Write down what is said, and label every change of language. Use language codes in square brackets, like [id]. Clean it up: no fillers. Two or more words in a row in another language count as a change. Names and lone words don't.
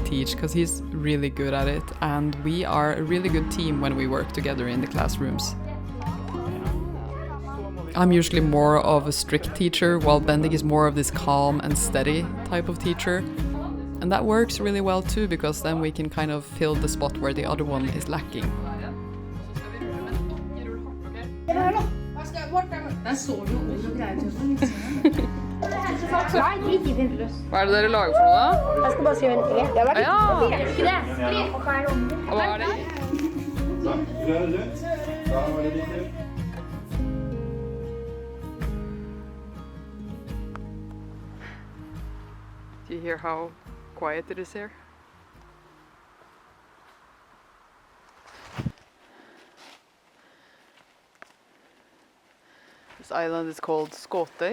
[en] teach because he's really good at it, and we are a really good team when we work together in the classrooms. I'm usually more of a strict teacher, while Bendik is more of this calm and steady type of teacher. And that works really well too, because then we can kind of fill the spot where the other one is lacking. [no] Hva er det dere lager for noe da? Jeg skal bare skrive en E. Det var litt Ja. Og hva er det om det? Og hva er det? [en] Do you hear how quiet it is here? This island is called Scot.